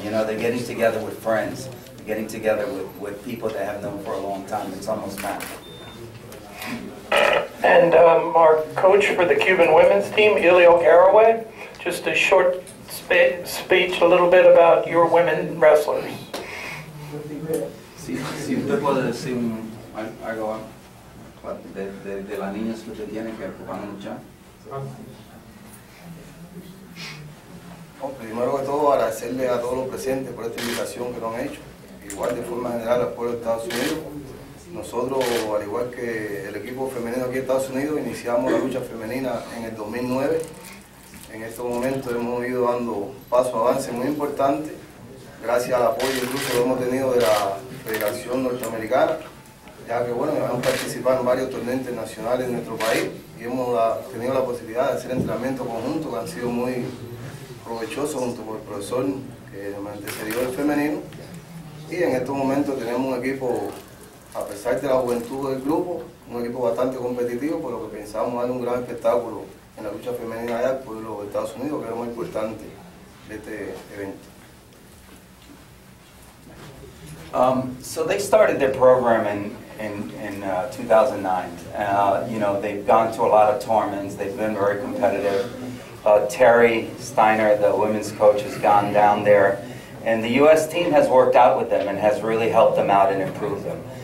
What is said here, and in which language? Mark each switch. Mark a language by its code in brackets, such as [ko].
[en] They're getting together with friends. They're getting together with people that have known for a long time. It's almost magic. And our coach for the Cuban women's team, Elio Garraway, just a short speech, a little bit about your women wrestlers. [es] Si usted puede decir algo de las niñas que usted tiene que van a luchar. Primero que todo, agradecerle a todos los presentes por esta invitación que nos han hecho. Igual de forma general al pueblo de Estados Unidos. Nosotros, al igual que el equipo femenino aquí en Estados Unidos, iniciamos la lucha femenina en el 2009. En estos momentos hemos ido dando pasos, avances muy importantes, gracias al apoyo incluso que hemos tenido de la Federación Norteamericana, ya que hemos participado en varios torneos internacionales en nuestro país y hemos tenido la posibilidad de hacer entrenamientos conjuntos que han sido muy provechosos junto con el profesor que me antecedió del femenino. Y en estos momentos tenemos un equipo, a pesar de la juventud del grupo, un equipo bastante competitivo, por lo que pensamos darle un gran espectáculo en la lucha femenina allá por los Estados Unidos, que es lo más importante de este evento. [en] So they started their program in 2009. They've gone to a lot of tournaments. They've been very competitive. Terry Steiner, the women's coach, has gone down there. And the U.S. team has worked out with them and has really helped them out and improved them.